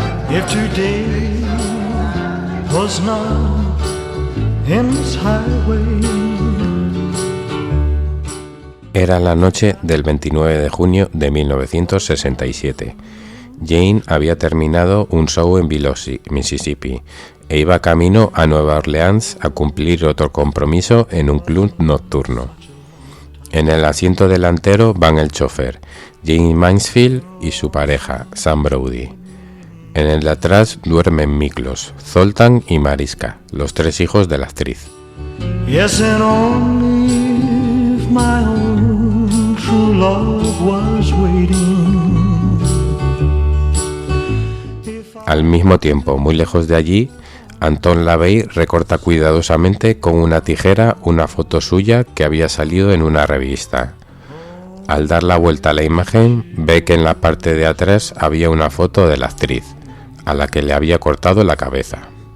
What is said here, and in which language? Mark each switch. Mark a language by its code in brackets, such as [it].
[en] If today was not endless highway. [es] Era la noche del 29 de junio de 1967. Jane había terminado un show en Biloxi, Mississippi, e iba camino a Nueva Orleans a cumplir otro compromiso en un club nocturno. En el asiento delantero van el chofer, Jane Mansfield, y su pareja, Sam Brody. En el de atrás duermen Miklos, Zoltan y Mariska, los tres hijos de la actriz. [en] Yes, and only if my own true love was waiting. [es] Al mismo tiempo, muy lejos de allí, Anton LaVey recorta cuidadosamente con una tijera una foto suya que había salido en una revista. Al dar la vuelta a la imagen, ve que en la parte de atrás había una foto de la actriz, a la que le había cortado la cabeza.